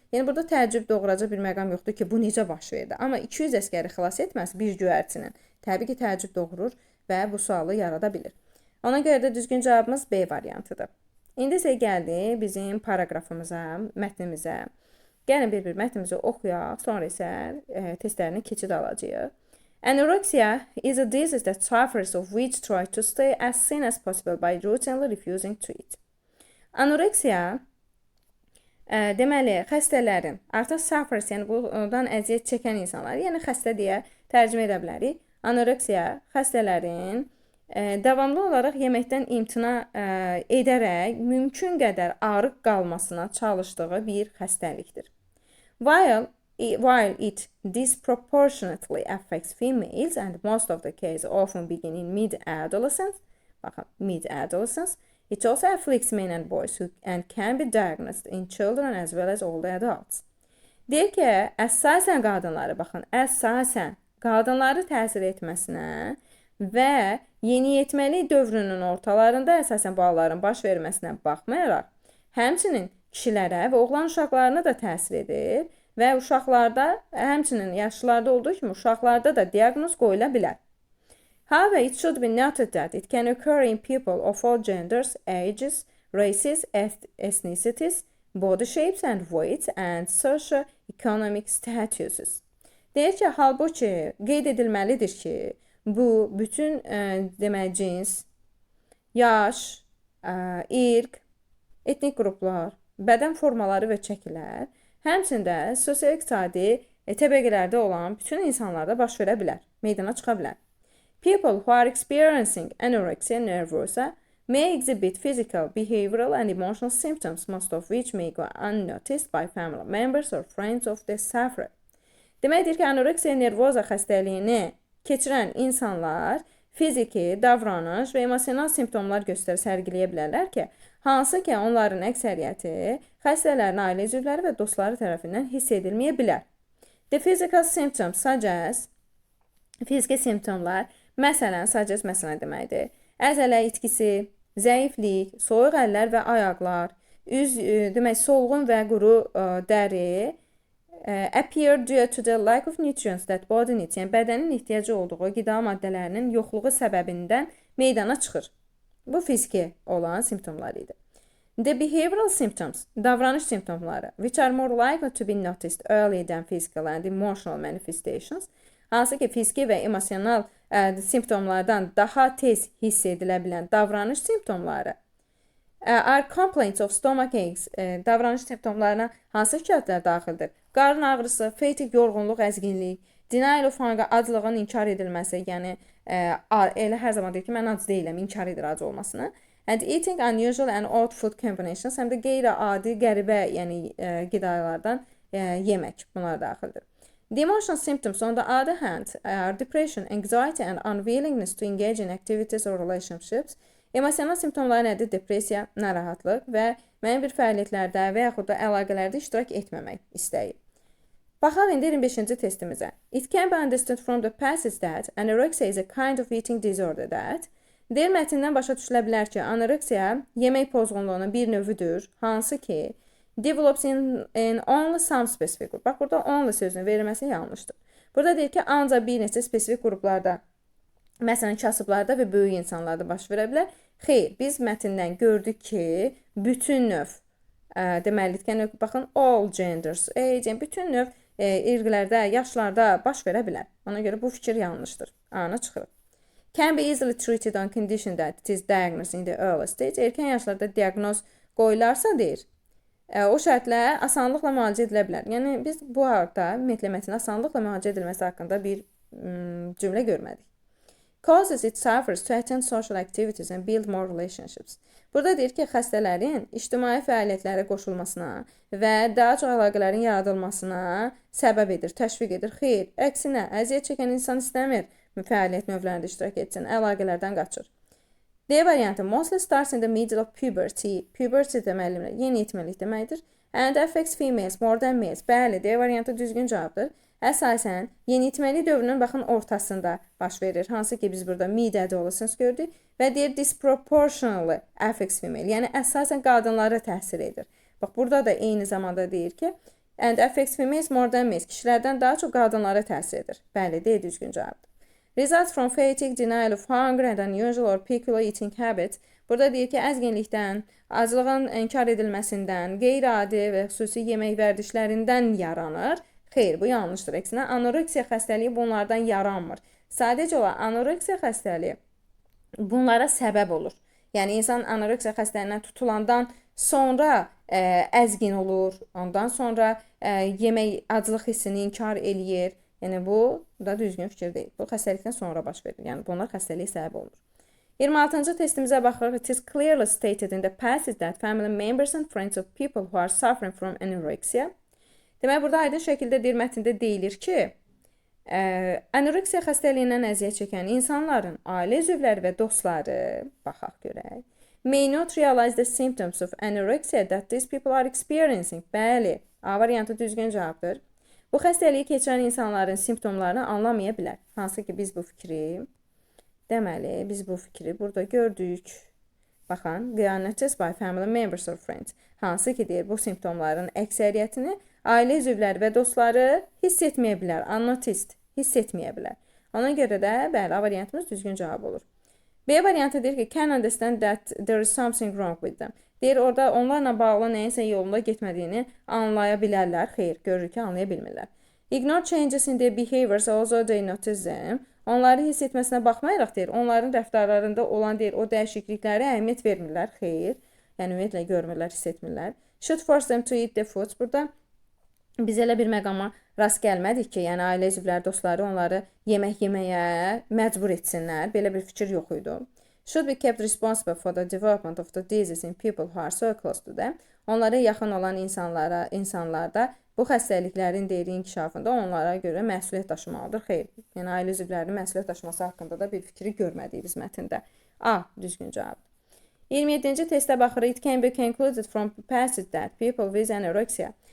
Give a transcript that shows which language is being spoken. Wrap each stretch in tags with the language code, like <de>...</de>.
<az>Yəni, burada təəccüb doğuracaq bir məqam yoxdur ki, bu necə baş verdi. Amma 200 əskəri xilas etməsi bir göyərçinin təbii ki, təəccüb doğurur və bu sualı yarada bilir. Ona görə də düzgün cavabımız B variantıdır. İndi isə gəldi bizim paragrafımıza, mətnimizə. Gəlin bir-bir mətnimizi oxuyaq, sonra isə testlərini keçid alacağıq.</az> <en>Anorexia is a disease that sufferers of which try to stay as thin as possible by routinely refusing to eat.</en> <az>Anoreksiya deməli, xəstələrin, artıq sufferers, yəni bundan əziyyət çəkən insanlar, yəni xəstə deyə tərcümə edə bilərik. Anoreksiya xəstələrin davamlı olaraq yeməkdən imtina edərək mümkün qədər arıq qalmasına çalışdığı bir xəstəlikdir.</az> <en>While it disproportionately affects females and most of the cases often begin in mid-adolescence,</en> <az>baxın,</az> <en>mid-adolescence, it also afflicts men and boys and can be diagnosed in children as well as older adults.</en> <az>Deyir ki, əsasən qadınları, baxın, əsasən qadınları təsir etməsinə və yeniyetməlik dövrünün ortalarında əsasən bu halların baş verməsinə baxmayaraq, həmçinin kişilərə və oğlan uşaqlarına da təsir edir və uşaqlarda, həmçinin yaşlılarda olduğu kimi uşaqlarda da diaqnoz qoyula bilər.</az> <en>However, it should be noted that it can occur in people of all genders, ages, races, ethnicities, body shapes and weights and socio-economic statuses.</en> <az>Deyir ki, halbuki qeyd edilməlidir ki, bu bütün deməli cins, yaş, irq, etnik qruplar, bədən formaları və çəkilər, həmçində sosio-iqtisadi təbəqələrdə olan bütün insanlarda baş verə bilər, meydana çıxa bilər.</az> <en>People who are experiencing anorexia nervosa may exhibit physical, behavioral and emotional symptoms, most of which may go unnoticed by family members or friends of the sufferer.</en> <az>Deməkdir ki, anoreksiya nervoza xəstəliyini keçirən insanlar fiziki, davranış və emosional simptomlar sərgiləyə bilərlər ki, hansı ki, onların əksəriyyəti xəstələrin ailə üzvləri və dostları tərəfindən hiss edilməyə bilər.</az> <en>The physical symptoms such as</en> <az>fiziki simptomlar, məsələn deməkdir, əzələ itkisi, zəiflik, soyuq əllər və ayaqlar, demək, solğun və quru dəri,</az> <en>appear due to the lack of nutrients that body needs,</en> <az>yəni bədənin ehtiyacı olduğu qida maddələrinin yoxluğu səbəbindən meydana çıxır. Bu fiziki olan simptomlar idi.</az> <en>The behavioral symptoms,</en> <az>davranış simptomları,</az> <en>which are more likely to be noticed early than physical and emotional manifestations,</en> <az>hansı ki, fiziki və emosional simptomlardan daha tez hiss edilə bilən davranış simptomları,</az> <en>are complaints of stomach aches,</en> <az>davranış simptomlarına hansı şikayətlər daxildir? Qarın ağrısı, fatigue, yorğunluq, əzginlik,</az> <en>denial of hunger,</en> <az>aclığın inkar edilməsi, yəni elə hər zaman deyir ki, mən ac deyiləm, inkar edir ac olmasını.</az> <en>And eating unusual and odd food combinations,</en> <az>həm də qeyri-adi, qəribə, yəni qidalardan yemək, bunlar daxildir.</az> <en>The emotional symptoms, on the other hand, are depression, anxiety and unwillingness to engage in activities or relationships.</en> <az>Emosional simptomlar nədir? Depressiya, narahatlıq və müəyyən bir fəaliyyətlərdə və yaxud da əlaqələrdə iştirak etməmək istəyi. Baxaq indi 25-ci testimizə.</az> <en>It can be understood from the passage that anorexia is a kind of eating disorder that</en> <az>deyir, mətndən başa düşülə bilər ki, anoreksiya yemək pozğunluğunun bir növüdür, hansı ki,</az> <en>develops in only some specific group.</en> <az>Bax, burada only sözünün verilməsi yanlışdır. Burada deyir ki, ancaq bir neçə spesifik qruplarda, məsələn, kasıblarda və böyük insanlarda baş verə bilər. Xeyr, biz mətndən gördük ki, bütün növ, deməli, baxın,</az> <en>all genders, age,</en> <az>bütün növ irqlərdə, yaşlarda baş verə bilər. Ona görə bu fikir yanlışdır. Ana çıxırıq.</az> <en>Can be easily treated on condition that it is diagnosed in the early stage.</en> <az>Erkən yaşlarda diaqnoz qoyularsa deyir, o şərtlə asanlıqla müalicə edilə bilər. Yəni, biz bu haqda ümumiyyətlə mətnin asanlıqla müalicə edilməsi haqqında bir cümlə görmədik.</az> <en>causes its sufferers to attend social activities and build more relationships.</en> <az>Burada deyir ki, xəstələrin ictimai fəaliyyətlərə qoşulmasına və daha çox əlaqələrin yaradılmasına səbəb edir, təşviq edir. Xeyr, əksinə, əziyyət çəkən insan istəmir fəaliyyət növlərində iştirak etsin, əlaqələrdən qaçır. D variantı,</az> <en>mostly starts in the middle of puberty.</en> <az>Puberty deməli, yeniyetməlik deməkdir.</az> <en>And affects females more than males.</en> <az>Bəli, D variantı düzgün cavabdır. Əsasən, yeniyetməlik dövrünün baxın ortasında baş verir. Hansı ki, biz burada mid-adı olasınız gördük. Və deyir</az> <en>disproportionally affects female.</en> <az>Yəni, əsasən qadınlara təsir edir. Bax, burada da eyni zamanda deyir ki,</az> <en>and affects females more than males.</en> <az>Kişilərdən daha çox qadınlara təsir edir. Bəli, D düzgün cavabdır.</az> <en>Results from fatigue, denial of hunger and unusual or peculiar eating habits.</en> <az>Burada deyir ki, əzginlikdən, aclığın inkar edilməsindən, qeyri-adi və xüsusi yemək vərdişlərindən yaranır. Xeyr, bu yanlışdır. Əksinə, anoreksiya xəstəliyi bunlardan yaranmır. Sadəcə olaraq anoreksiya xəstəliyi bunlara səbəb olur. Yəni, insan anoreksiya xəstəliyinə tutulandan sonra əzgin olur, ondan sonra yemək, aclıq hissini inkar eləyir. Yəni, bu da düzgün fikir deyil. Bu, xəstəlikdən sonra baş verir. Yəni, bunlar xəstəliyə səbəb olur. 26-cı testimizə baxırıq.</az> <en>It is clearly stated in the passage that family members and friends of people who are suffering from anorexia.</en> <az>Demək, burada aydın şəkildə deyir, mətndə deyilir ki, anoreksiya xəstəliyindən əziyyət çəkən insanların ailə üzvləri və dostları, baxaq görək,</az> <en>may not realize the symptoms of anorexia that these people are experiencing.</en> <az>Bəli, A variantı düzgün cavabdır. Bu xəstəliyi keçirən insanların simptomlarını anlamaya bilər. Hansı ki, biz bu fikri, deməli, biz bu fikri burada gördük. Baxın,</az> <en>they are noticed by family members or friends.</en> <az>Hansı ki, deyir, bu simptomların əksəriyyətini ailə üzvləri və dostları hiss etməyə bilər. Unnoticed, hiss etməyə bilər. Ona görə də, bəli, A variantımız düzgün cavab olur. B variantı deyir ki,</az> <en>can understand that there is something wrong with them.</en> <az>Deyir, orada onlarla bağlı nəyinsə yolunda getmədiyini anlaya bilərlər. Xeyr, görür ki, anlaya bilmirlər.</az> <en>Ignore changes in their behaviors, although they notice them.</en> <az>Onları hiss etməsinə baxmayaraq deyir, onların rəftarlarında olan deyir, o dəyişiklikləri əhəmiyyət vermirlər. Xeyr, yəni ümumiyyətlə görmürlər, hiss etmirlər.</az> <en>Should force them to eat the foods.</en> <az>Burada biz elə bir məqama rast gəlmədik ki, yəni ailə üzvləri, dostları onları yemək yeməyə məcbur etsinlər. Belə bir fikir yox idi.</az> <en>Should be kept responsible for the development of the disease in people who are so close to them.</en> <az>Onlara yaxın olan insanlarda bu xəstəliklərin deyir inkişafında onlara görə məsuliyyət daşımalıdır. Xeyr, yəni ailə üzvlərinin məsuliyyət daşıması haqqında da bir fikri görmədik biz mətndə. A düzgün cavabdır. 27-ci testə baxırıq.</az> <en>It can be concluded from the passage that people with anorexia.</en>